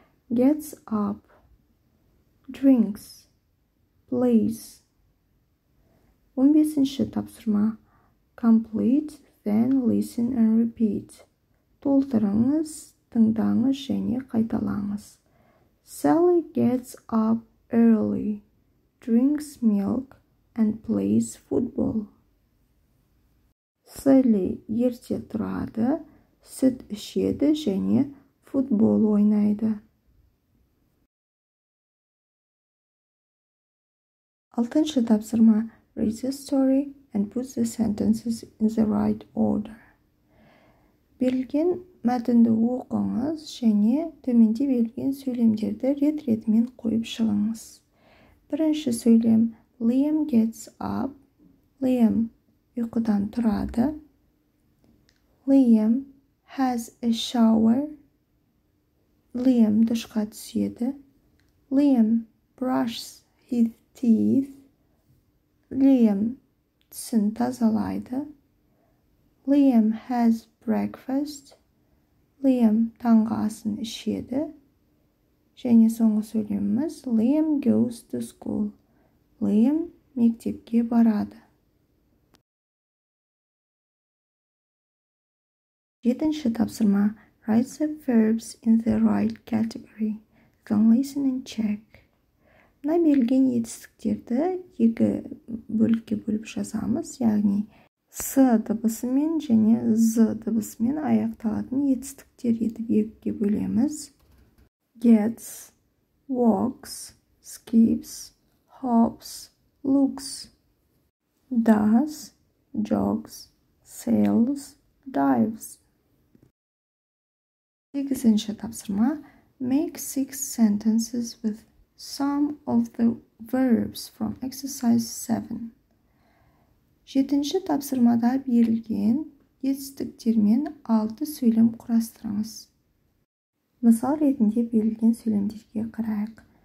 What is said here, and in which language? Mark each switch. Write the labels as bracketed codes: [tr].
[en] Gets up, drinks, plays. [kk] 15-ші тапсырма. [en] Complete, then listen and repeat. [kk] Толтырыңыз, тыңдаңыз және қайталаңыз. [en] Sally gets up early, drinks milk and plays football. [kk] Sally ерте тұрады, сүт ішеді және футбол ойнайды. 6-шы тапсырма. [en] Read the story and put the sentences in the right order. [kk] Берілген мәтінді оқыңыз және төменде берілген сөйлемдерді рет-ретімен қойып шығыңыз. Бірінші сөйлем. [en] Liam gets up. [kk] Liam ұйқыдан тұрады. [en] Liam has a shower. [kk] Liam душқа түседі. [en] Liam brushes his teeth. [kk] Liam тісін тазалайды. [en] Liam has breakfast. [kk] Liam таңғы асын ішеді. Және соңғы сөйлеміміз [en] Liam goes to school. [kk] Liam мектепке барады. 7-ші тапсырма. [en] Write the verbs in the right category. Then listen and check. [kk] Мына берілген етістіктерді екі бөлікке бөліп жазамыз, яғни с дыбысымен және з дыбысымен аяқталатын етістіктер етіп екіге бөлеміз. [en] Gets, walks, skips, hops, looks. Does, jogs, sails, dives. [kk] 8-ші тапсырма. [en] Make 6 sentences with some of the verbs from exercise 7. [kk] 7-ші тапсырмада берілген етістіктермен 6 сөйлем құрастырыңыз. Мысал ретінде берілген сөйлемдерге қарайық.